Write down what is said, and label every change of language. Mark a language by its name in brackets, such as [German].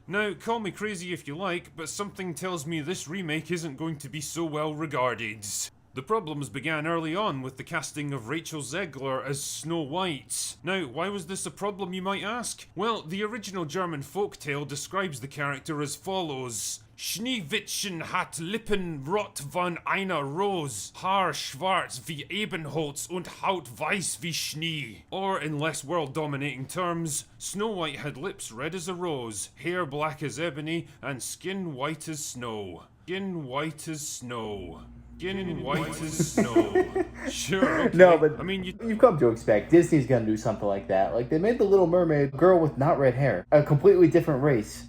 [English] Now, call me crazy if you like, but something tells me this remake isn't going to be so well regarded. The problems began early on with the casting of Rachel Zegler as Snow White. Now, why was this a problem, you might ask? Well, the original German folktale describes the character as follows. [German] Schneewittchen hat Lippen rot von einer Rose, Haar schwarz wie Ebenholz und Haut weiß wie Schnee. [English] Or, in less world-dominating terms, Snow White had lips red as a rose, hair black as ebony, and skin white as snow. Skin white as snow. Skin white as snow. Sure, okay. No, but I mean, you've come to expect Disney's gonna do something like that. Like, they made The Little Mermaid a girl with not red hair, a completely different race.